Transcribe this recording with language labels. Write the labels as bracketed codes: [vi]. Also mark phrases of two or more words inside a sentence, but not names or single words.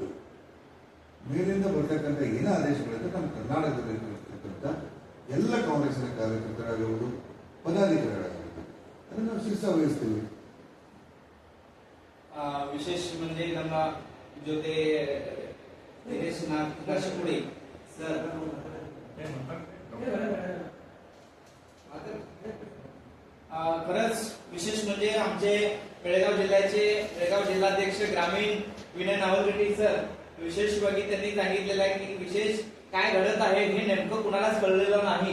[kn] ಮೇಲಿಂದ ಬರ್ತಕ್ಕಂಥ ಏನೇ ಆದೇಶಗಳಿದ್ರೆ ನಮ್ಮ ಕರ್ನಾಟಕದಲ್ಲಿ ಇರ್ತಕ್ಕಂಥ ಎಲ್ಲ ಕಾಂಗ್ರೆಸ್ಸಿನ ಕಾರ್ಯಕರ್ತರಾಗಿರ್ಬೋದು, ಪದಾಧಿಕಾರಿಗಳಾಗಿರ್ತಾರೆ ಅದನ್ನು ನಾವು ಶಿಸ್ತಾ ವಹಿಸ್ತೀವಿ. [mr] ವಿಶೇಷ म्हणजे [kn] ನಮ್ಮ ಜೊತೆ ದಿನೇಶ್ ನಾಶಕುಡಿ ಸರ್ [mr] खरंच विशेष म्हणजे आमचे बेळगाव जिल्हाध्यक्ष ग्रामीण विनय नावलगडी सर विशेषವಾಗಿ त्यांनी सांगितलेलं आहे की विशेष काय घडत आहे हे नेमकं कुणालाच कळलेलं नाही.